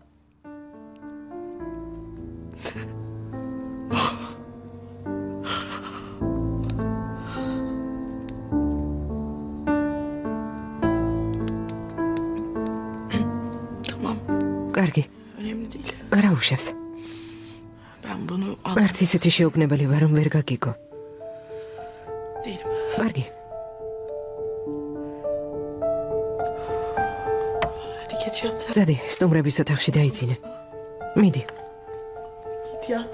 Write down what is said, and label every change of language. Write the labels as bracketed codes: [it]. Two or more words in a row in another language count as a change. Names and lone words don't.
[ka] კარგი. [tr] önemli değil. [ka] არა უშავს. [tr] Ben bunu [ka] არც ისეთი შეუგნებელი ვარ, რომ ვერ გაგიგო. [tr] değilim. [ka] კარგი. [tr] Hadi geç yat. [ka] წადი, სტუმრების ოთახში დაიძინე. მიდი, [tr] Git yat.